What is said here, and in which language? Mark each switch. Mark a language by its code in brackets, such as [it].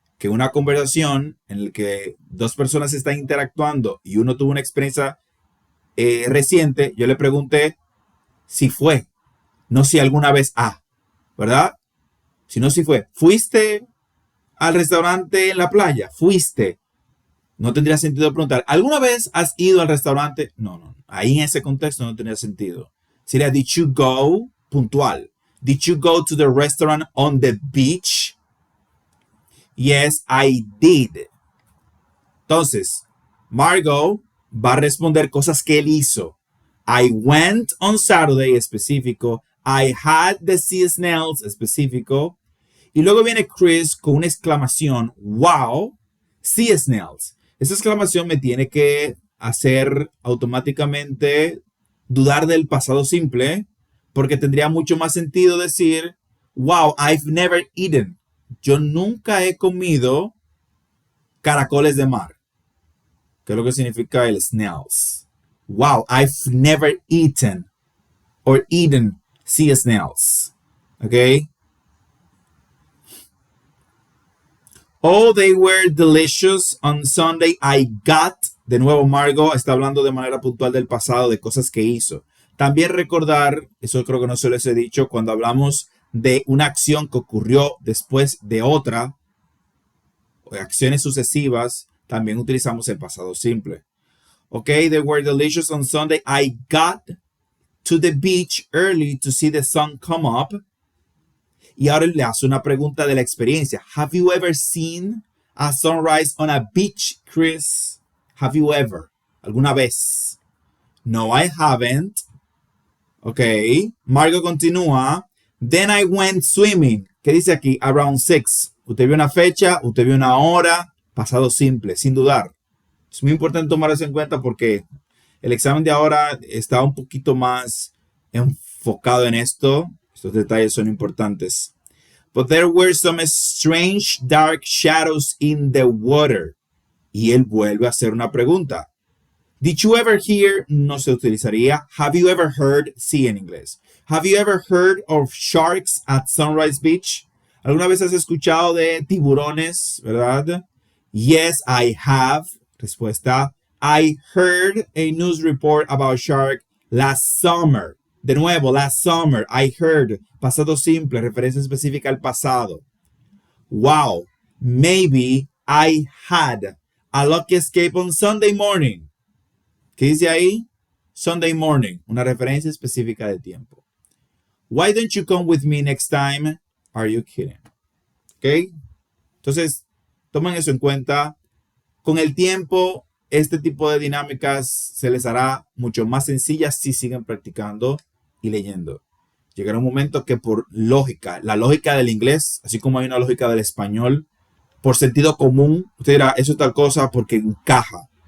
[es] que una conversación en la que dos personas están interactuando y uno tuvo una experiencia reciente, yo le pregunté si fue, no si alguna vez ¿verdad? Si no si fue. ¿Fuiste al restaurante en la playa? ¿Fuiste? No tendría sentido preguntar, ¿alguna vez has ido al restaurante? No, no. Ahí en ese contexto no tendría sentido. Sería, [en] did you go? [es] Puntual. [en] Did you go to the restaurant on the beach? Yes, I did. [es] Entonces, Margot va a responder cosas que él hizo. [en] I went on Saturday, [es] específico. [en] I had the sea snails, específico. [es] Y luego viene Chris con una exclamación, [en] wow, sea snails. [es] Esa exclamación me tiene que hacer automáticamente dudar del pasado simple, porque tendría mucho más sentido decir, [en] wow, I've never eaten. [es] Yo nunca he comido caracoles de mar, que es lo que significa el snails. [en] Wow, I've never eaten or eaten sea snails. [es] ¿Ok? [en] Oh, they were delicious on Sunday. I got. [es] De nuevo, Margot está hablando de manera puntual del pasado, de cosas que hizo. También recordar, eso creo que no se les he dicho, cuando hablamos de una acción que ocurrió después de otra, o acciones sucesivas, también utilizamos el pasado simple. [en] Ok, they were delicious on Sunday. I got to the beach early to see the sun come up. [es] Y ahora le hace una pregunta de la experiencia. [en] Have you ever seen a sunrise on a beach, Chris? Have you ever? [es] ¿Alguna vez? [en] No, I haven't. Ok. [es] Margo continúa. [en] Then I went swimming. [es] ¿Qué dice aquí? [en] Around 6. [es] Usted vio una fecha, usted vio una hora. Pasado simple, sin dudar. Es muy importante tomar eso en cuenta porque el examen de ahora está un poquito más enfocado en esto. Estos detalles son importantes. [en] But there were some strange dark shadows in the water. [es] Y él vuelve a hacer una pregunta. [en] Did you ever hear? [es] No se utilizaría. [en] Have you ever heard? [es] Sí, en inglés. [en] Have you ever heard of sharks at Sunrise Beach? [es] ¿Alguna vez has escuchado de tiburones, verdad? [en] Yes, I have. [es] Respuesta. [en] I heard a news report about shark last summer. [es] De nuevo, [en] last summer, I heard. [es] Pasado simple, referencia específica al pasado. [en] Wow, maybe I had a lucky escape on Sunday morning. [es] ¿Qué dice ahí? [en] Sunday morning, [es] una referencia específica de tiempo. [en] Why don't you come with me next time? Are you kidding? [es] ¿Ok? Entonces, tomen eso en cuenta. Con el tiempo, este tipo de dinámicas se les hará mucho más sencillas si siguen practicando y leyendo. Llegará un momento que por lógica, la lógica del inglés, así como hay una lógica del español, por sentido común, usted dirá, eso es tal cosa porque encaja.